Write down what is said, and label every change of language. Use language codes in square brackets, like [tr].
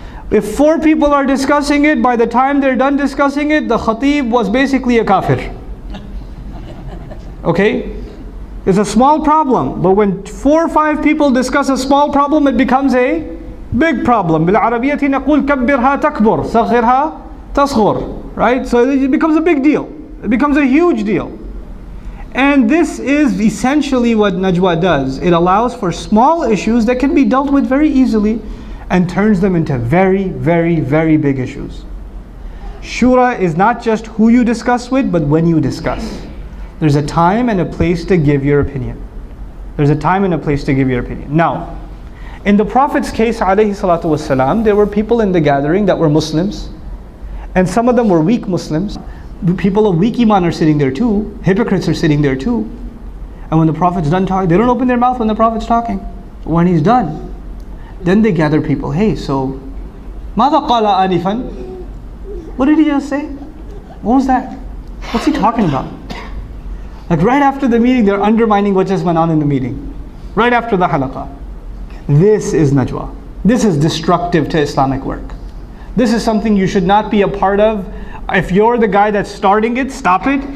[en] If 4 people are discussing it, by the time they're done discussing it, the khatib was basically a kafir. Okay? It's a small problem, but when 4 or 5 people discuss a small problem, it becomes a big problem. [ar] بالعربية نقول كبرها تكبر صغرها تصغر. [en] Right? So it becomes a big deal. It becomes a huge deal. And this is essentially what Najwa does. It allows for small issues that can be dealt with very easily and turns them into very, very, very big issues. Shura is not just who you discuss with, but when you discuss. There's a time and a place to give your opinion. There's a time and a place to give your opinion. Now, in the Prophet's case, alayhi salatu wasalam, there were people in the gathering that were Muslims, and some of them were weak Muslims. People of weak iman are sitting there too. Hypocrites are sitting there too. And when the Prophet's done talking, they don't open their mouth when the Prophet's talking. When he's done, then they gather people. Hey, so, [ar] ماذا قال آنفا? [en] What did he just say? What was that? What's he talking about? Like right after the meeting, they're undermining what just went on in the meeting. Right after the halaqah. This is Najwa. This is destructive to Islamic work. This is something you should not be a part of. If you're the guy that's starting it, stop it.